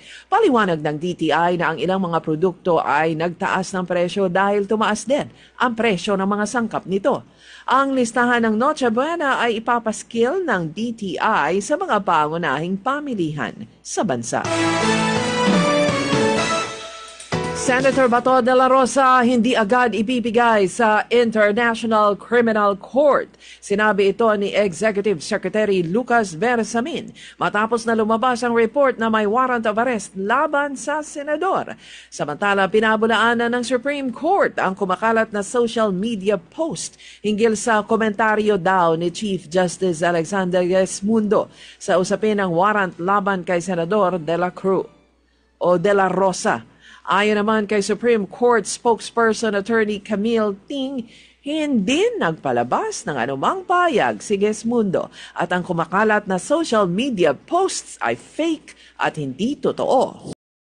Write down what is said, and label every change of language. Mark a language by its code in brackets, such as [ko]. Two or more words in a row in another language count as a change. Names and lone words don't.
[tl] Paliwanag ng DTI na ang ilang mga produkto ay nagtaas ng presyo dahil tumaas din ang presyo ng mga sangkap nito. Ang listahan ng Noche Buena ay ipapaskil ng DTI sa mga pangunahing pamilihan sa bansa. Senator Bato de la Rosa hindi agad ibibigay sa International Criminal Court. Sinabi ito ni Executive Secretary Lucas Bersamin matapos na lumabas ang report na may [en] warrant of arrest [tl] laban sa senador. Samantala, pinabulaanan ng Supreme Court ang kumakalat na [en] social media post [tl] hinggil sa komentaryo daw ni Chief Justice Alexander Gesmundo sa usapin ng warrant laban kay Senador de la Cruz o de la Rosa. Ayon naman kay Supreme Court spokesperson Attorney Camille Ting, hindi nagpalabas ng anumang payag si Gesmundo at ang kumakalat na [en] social media posts [tl] ay fake at hindi totoo.